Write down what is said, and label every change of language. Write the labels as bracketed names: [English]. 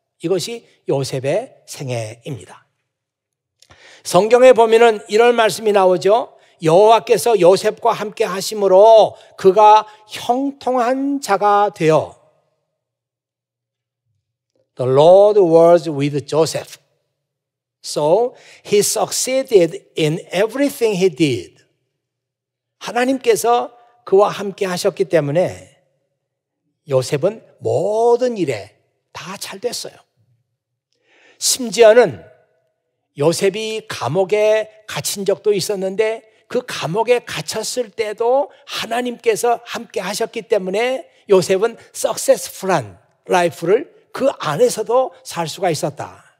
[Korean] 이것이 요셉의 생애입니다. 성경에 보면은 이런 말씀이 나오죠. 여호와께서 요셉과 함께 하심으로 그가 형통한 자가 되어 [English] The Lord was with Joseph. So he succeeded in everything he did. [Korean] 하나님께서 그와 함께 하셨기 때문에 요셉은 모든 일에 다 잘 됐어요. 심지어는 요셉이 감옥에 갇힌 적도 있었는데 그 감옥에 갇혔을 때도 하나님께서 함께 하셨기 때문에 요셉은 석세스풀한 라이프를 그 안에서도 살 수가 있었다.